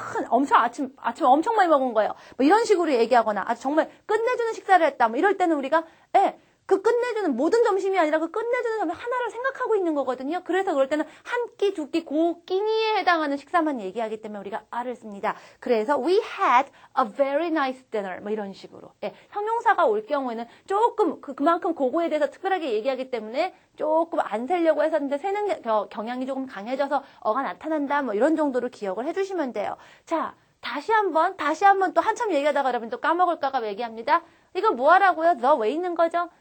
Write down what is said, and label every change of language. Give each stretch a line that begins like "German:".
Korean: 엄청 아침 엄청 많이 먹은 거예요. 뭐 이런 식으로 얘기하거나 아주 정말 끝내주는 식사를 했다. 뭐 이럴 때는 우리가 그 끝내주는 모든 점심이 아니라 그 끝내주는 점심 하나를 생각하고 있는 거거든요. 그래서 그럴 때는 한 끼, 두 끼, 그 끼니에 해당하는 식사만 얘기하기 때문에 우리가 R을 씁니다. 그래서
English: we had a very nice dinner
Korean: 뭐 이런 식으로. 형용사가 올 경우에는 조금 그만큼 그거에 대해서 특별하게 얘기하기 때문에 조금 안 세려고 했었는데 세는 경향이 조금 강해져서 어가 나타난다 뭐 이런 정도로 기억을 해주시면 돼요. 자, 다시 한번 또 한참 얘기하다가 여러분 또 까먹을까가 얘기합니다. 이거 뭐 하라고요? 너 왜 있는 거죠?